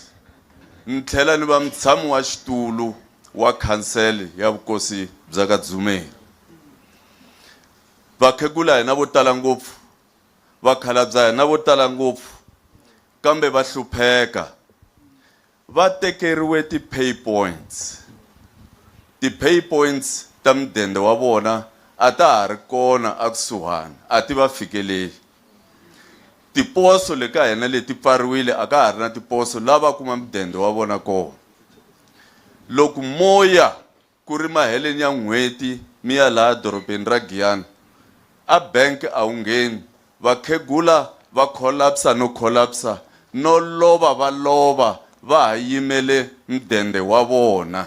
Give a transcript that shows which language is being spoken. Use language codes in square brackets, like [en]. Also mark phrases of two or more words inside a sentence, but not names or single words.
[ts] Ni tlhela ni va mutshami wa xitulu wa council ya vukosi bya ka Dzumeri. Vakhegula hina vo tala ngopfu, vakhalabya hina vo tala ngopfu, kambe va hlupheka. Va tekeriwe ti- [en] pay points. [ts] Ti- [en] pay points [ts] ta mudende wa vona a ta ha ri kona a kusuhani, a ti va fikeleli. Tiposo le ka hina leti pfariwile, a ka ha ri na tiposo lava kuma mudende wa vona kona. Loko moya ku ri maheleni ya n'hweti mi ya laha dorobeni ra Giyani, a bank a wu ngheni, vakhegula va collapsa no collapsa, no lova va lova va ha yimele mudende wa vona.